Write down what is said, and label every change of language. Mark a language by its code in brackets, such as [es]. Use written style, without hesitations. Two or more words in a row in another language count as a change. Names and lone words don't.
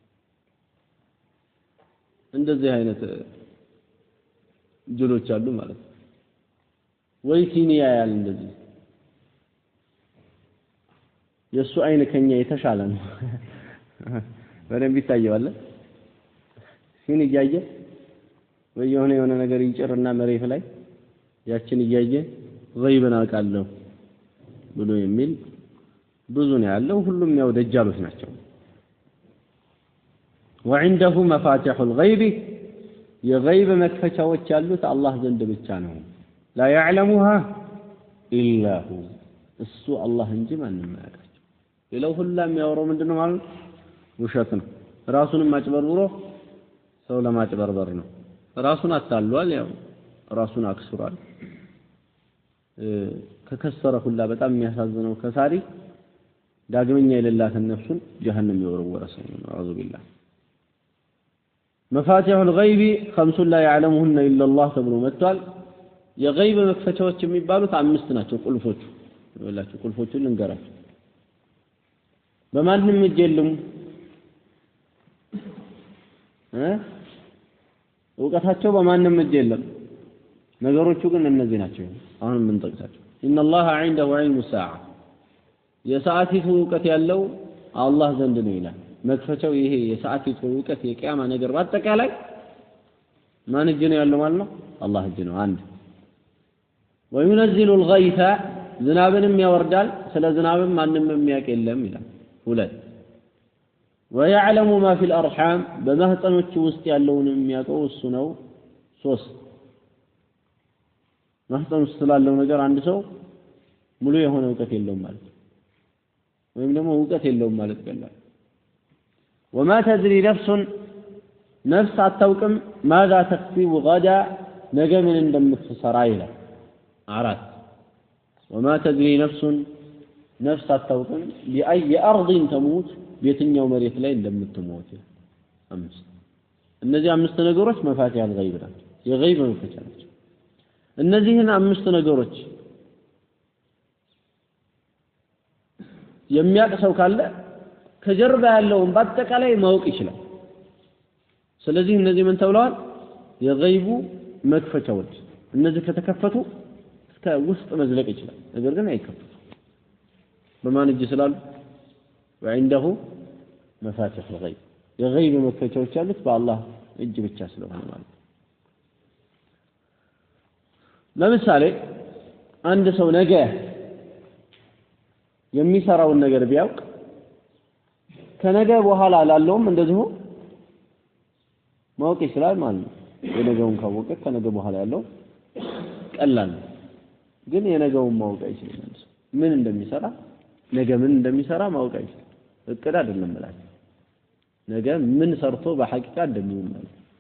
[am] እንደዚህ አይነት ጅሎች አሉ ማለት ነው ወይ ሲኒያ ያል እንደዚህ የሱ አይን ከኛ የተሻለ ነው በደንብ ይታየዋል ሲኒ እያየ ወይ የሆነ ነገር ይጭርና መሬት ላይ ያችን እያየ ገይብን አውቃለሁ ብሎ የሚል ብዙ ነው ያለው ሁሉም ያው ደጃሎች ናቸው [ar] وعنده مفاتيح الغيب [am] የገይብ መክፈቻዎች ያሉት አላህ ዘንድ ብቻ ነው [ar] لا يعلمها الا هو [am] እሱ አላህ እንጂ ማንም አያውቃቸው ሌላው ሁላም የሚያወራው ምንድነው ማለት ውሸት ነው ራሱንም ማጭበርብሮ ሰው ለማጭበርበር ነው ራሱን አታሏል ያው ራሱን አክስሯል ከከሰረ ሁላ በጣም የሚያሳዝነው ከሳሪ ዳግመኛ የሌላትን ነፍሱን ጀሃነም ይወረወረ ሰው ነው [ar] أعوذ بالله مفاتيح الغيب 5 لا يعلمهن الا الله [am] ተብሎ መጥቷል የገይብ መክፈቻዎች የሚባሉት 5 ናቸው ቁልፎቹ ወላችሁ ቁልፎቹን ልንገራችሁ በማንም እጅ የለም እውቀታቸው በማንም እጅ የለም ነገሮቹ ግን እነዚህ ናቸው አሁን ምን ጠቅሳቸው [ar] ان الله عنده علم الساعه [am] የሰዓቲቱ እውቀት ያለው አላህ ዘንድ ነው ይላል መክፈቻው ይሄ የሰዓቲቱ እውቀት የቂያማ ነገር በአጠቃላይ ማን እጅ ነው ያለው ማለት ነው አላህ እጅ ነው አንድ [ar] وينزل الغيث [am] ዝናብንም ያወርዳል ስለ ዝናብም ማንም የሚያውቅ የለም ይላል ሁለት [ar] ويعلم ما في الارحام [am] በማህፀኖች ውስጥ ያለውን የሚያውቀው እሱ ነው ሶስት ማህፀን ውስጥ ስላለው ነገር አንድ ሰው ሙሉ የሆነ እውቀት የለውም ማለት ወይም ደግሞ እውቀት የለውም ማለት ቀላል [ar] وما تدري نفس [am] አታውቅም [ar] ماذا تكسب غدا [am] ነገ ምን እንደምትሰራ ይላል አራት [ar] وما تدري نفس [am] አታውቅም [ar] بأي أرض تموت [am] በየትኛው መሬት ላይ እንደምትሞት አምስት እነዚህ 5 ነገሮች [ar] مفاتيح الغيب [am] ናቸው የገይብ መክፈቻ ናቸው እነዚህን 5 ነገሮች የሚያውቅ ሰው ካለ ከጀርባ ያለውን በአጠቃላይ ማወቅ ይችላል ስለዚህ እነዚህ ምን ተብለዋል የገይቡ መክፈቻዎች እነዚህ ከተከፈቱ እስከ ውስጥ መዝለቅ ይችላል ነገር ግን አይከፈቱ በማን እጅ ስላሉ [ar] وعنده مفاتيح الغيب [am] የገይብ መክፈቻዎች ያሉት በአላህ እጅ ብቻ ስለሆነ ማለት ለምሳሌ አንድ ሰው ነገ የሚሰራውን ነገር ቢያውቅ ከነገ በኋላ ላለውም እንደዚሁ ማወቅ ይችላል ማለት ነው የነገውን ካወቀ ከነገ በኋላ ያለው ቀላል ግን የነገውን ማወቅ አይችልም ምን እንደሚሰራ ነገ ምን እንደሚሰራ ማወቅ አይችልም እቅድ አይደለም ማለት ነገ ምን ሰርቶ በሐቂቃ እንደሚሆን ማለት